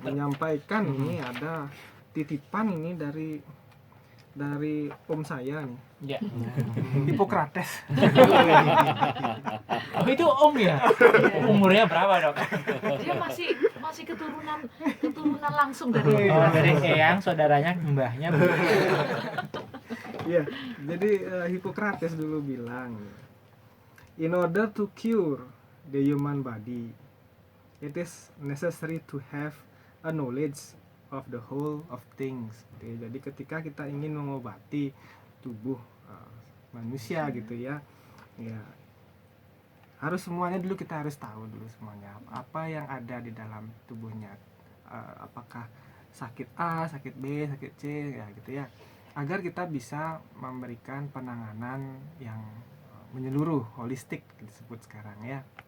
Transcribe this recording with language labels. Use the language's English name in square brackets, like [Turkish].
[Indonesian] menyampaikan ini ada titipan ini dari om saya nih, Ya. Hippocrates. Oh itu om ya? Umurnya berapa dok? Dia masih keturunan langsung dari Oh, dari eyang saudaranya mbahnya. [English] Ya, jadi Hippocrates dulu bilang, in order to cure the human body, it is necessary to have a knowledge of the whole of things. [Indonesian] Gitu ya. Jadi ketika kita ingin mengobati tubuh manusia gitu ya, harus semuanya dulu, kita harus tahu dulu semuanya apa yang ada di dalam tubuhnya, apakah sakit A, sakit B, sakit C, ya gitu ya, agar kita bisa memberikan penanganan yang menyeluruh, holistik disebut sekarang ya.